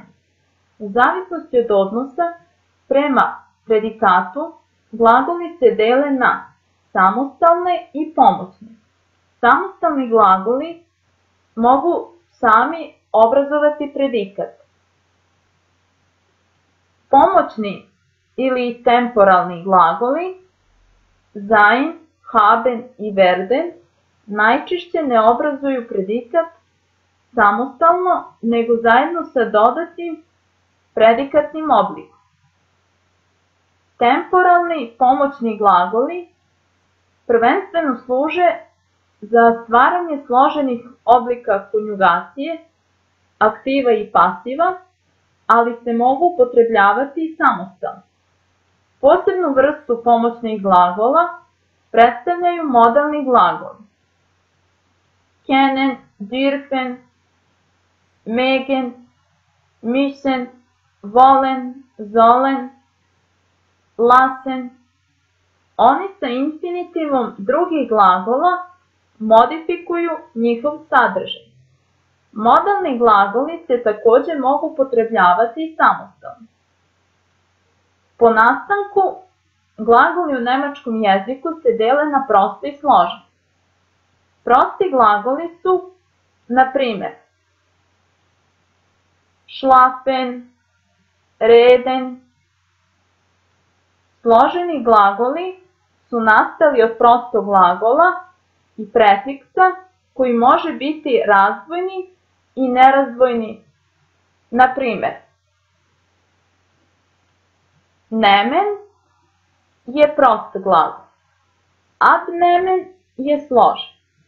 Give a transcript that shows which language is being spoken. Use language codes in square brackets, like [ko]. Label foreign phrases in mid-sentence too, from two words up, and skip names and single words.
[sr] U zavisnosti od odnosa prema predikatu, glagoli se dele na samostalne i pomoćne. Samostalni glagoli mogu sami obrazovati predikat. Pomoćni ili temporalni glagoli [de] sein, haben [sr] i werden najčešće ne obrazuju predikat samostalno, nego zajedno sa dodatnim predikatnim oblikom. Temporalni pomoćni glagoli prvenstveno služe za stvaranje složenih oblika konjugacije, aktiva i pasiva, ali se mogu upotrebljavati i samostalno. Posebnu vrstu pomoćnih glagola predstavljaju modalni glagoli. [de] Können, dürfen, mögen, müssen, wollen, sollen, lassen. [sr] Oni sa infinitivom drugih glagola modifikuju njihov sadržaj. Modalni glagoli se također mogu upotrebljavati i samostalno. Po nastanku, glagoli u nemačkom jeziku se dele na proste i složene. Prosti glagoli su, na primjer, [de] schlafen, reden. [sr] Složeni glagoli su nastali od prostog glagola i prefiksa koji može biti razdvojni i nerazdvojni. Na primjer, nemen je prost glagol, abnemen je složen.